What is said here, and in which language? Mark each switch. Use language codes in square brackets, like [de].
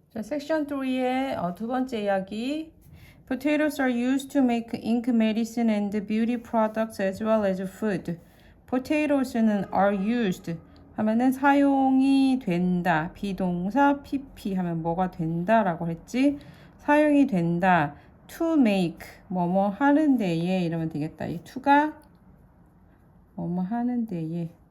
[ko] 자, 섹션 3의 두 번째 이야기. [en] Potatoes are used to make ink, medicine, and beauty products as well as food. [ko] Potatoes는 [en] are used [ko] 하면은 사용이 된다. 비동사 pp 하면 뭐가 된다라고 했지? 사용이 된다. [en] To make [ko] 뭐뭐 하는 데에 이러면 되겠다. 이 to가 뭐뭐 하는 데에.